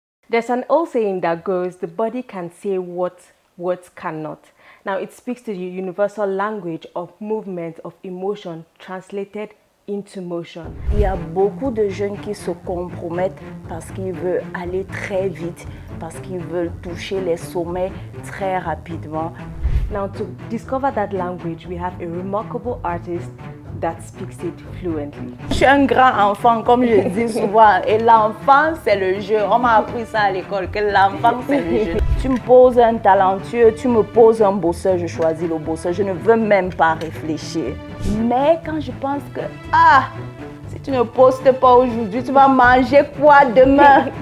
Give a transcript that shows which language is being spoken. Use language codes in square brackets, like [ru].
[en] There's an old saying that goes, the body can say what words cannot. Now, it speaks to the universal language of movement, of emotion, translated into motion. [fr] Il y a beaucoup de jeunes qui se compromettent parce qu'ils veulent aller très vite, parce qu'ils veulent toucher les sommets très rapidement. [en] Now, to discover that language, we have a remarkable artist that speaks it fluently. [fr] Je suis un grand enfant, comme je dis souvent, et l'enfant, c'est le jeu. On m'a appris ça à l'école, que l'enfant, c'est le jeu. Tu me poses un talentueux, tu me poses un bosseur, je choisis le bosseur. Je ne veux même pas réfléchir. Mais quand je pense que, si tu ne postes pas aujourd'hui, tu vas manger quoi demain?